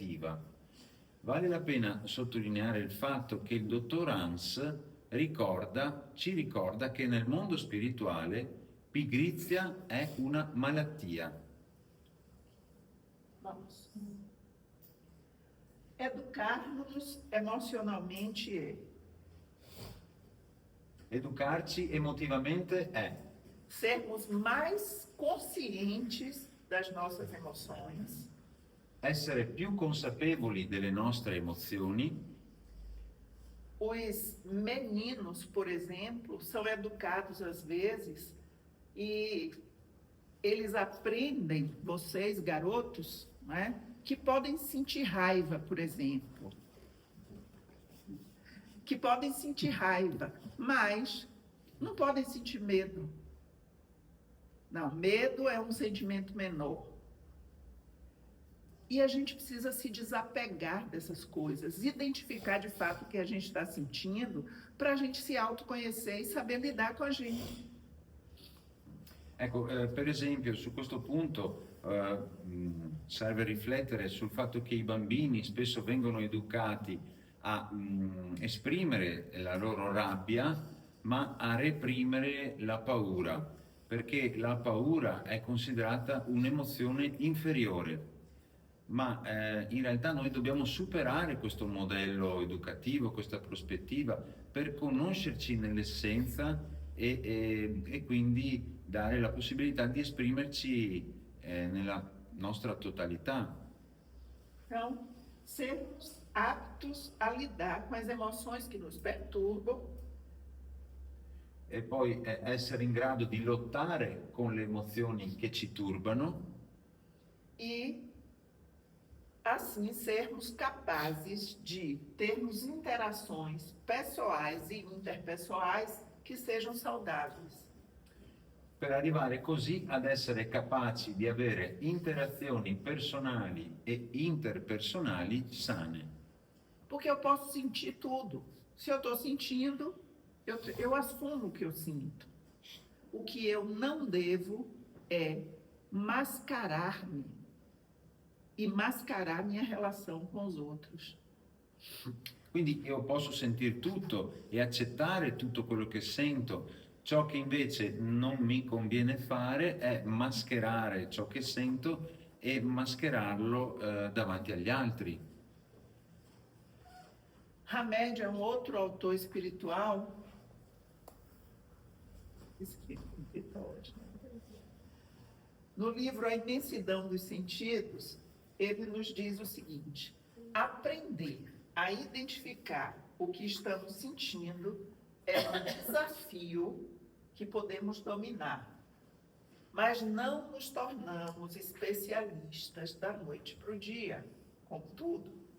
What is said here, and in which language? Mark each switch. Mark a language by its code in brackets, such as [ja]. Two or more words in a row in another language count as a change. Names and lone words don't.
[it] Vale la pena sottolineare il fatto che il dottor Hans ci ricorda che nel mondo spirituale pigrizia è una malattia. [pt] Vamos. Educar-nos emocionalmente [it] Educarci emotivamente è [pt] sermos mais conscientes das nossas emoções, [it] essere più consapevoli delle nostre emozioni. [pt] Os meninos, por exemplo, são educados às vezes e eles aprendem, vocês garotos, né, que podem sentir raiva, por exemplo. Que podem sentir raiva, mas não podem sentir medo. Não, medo é um sentimento menor. E a gente precisa se desapegar dessas coisas, identificar de fato o que a gente está sentindo, para a gente se autoconhecer e saber lidar com a gente. [it] Ecco, per esempio, su questo punto serve riflettere sul fatto che i bambini spesso vengono educati a esprimere la loro rabbia, ma a reprimere la paura, perché la paura è considerata un'emozione inferiore. Ma in realtà noi dobbiamo superare questo modello educativo, questa prospettiva, per conoscerci nell'essenza e quindi dare la possibilità di esprimerci nella nostra totalità. [pt] Então, sermos aptos a lidar com as emoções que nos perturbam [it] E poi essere in grado di lottare con le emozioni che ci turbano [pt] e, assim, sermos capazes de termos interações pessoais e interpessoais que sejam saudáveis. [it] per arrivare così ad essere capaci di avere interazioni personali e interpersonali sane. [pt] Porque eu posso sentir tudo. Se eu estou sentindo, eu assumo o que eu sinto. O que eu não devo é mascarar-me e mascarar minha relação com os outros. [it] Quindi io posso sentire tutto e accettare tutto quello che sento. Ciò che invece non mi conviene fare è mascherare ciò che sento e mascherarlo davanti agli altri. [pt] Hamed é um outro autor espiritual. No livro A Imensidão dos Sentidos, ele nos diz o seguinte: aprender a identificar o que estamos sentindo é um desafio que podemos dominar, mas não nos tornamos especialistas da noite para o dia, como tudo.